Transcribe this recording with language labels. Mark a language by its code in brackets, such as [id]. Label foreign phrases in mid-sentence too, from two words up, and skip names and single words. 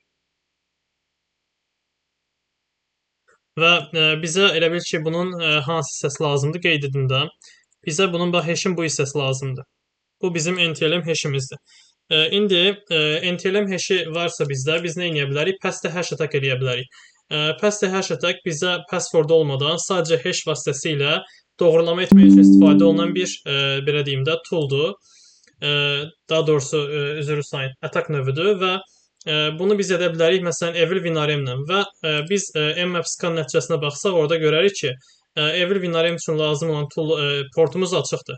[az] Və bizə elə bil ki, bunun hansı hissəsi lazımdır qeyd edin də. Bizə bunun hashin bu hissəsi lazımdır. Bu bizim NTLM hashimizdir. İndi NTLM hashi varsa bizdə biz nə edə bilərik? [en] Pass the hash attack [az] edə bilərik. [en] Pass the hash attack [az] bizə password olmadan sadəcə hash vasitəsilə doğrulama etmək üçün istifadə olunan bir belə deyim də tooldur. Daha doğrusu üzr istəyin, attack növüdür və bunu biz edə bilərik məsələn Evil Winarm-la və biz mmap scan nəticəsinə baxsaq orada görərik ki, Evil Winarm üçün lazım olan portumuz açıqdır.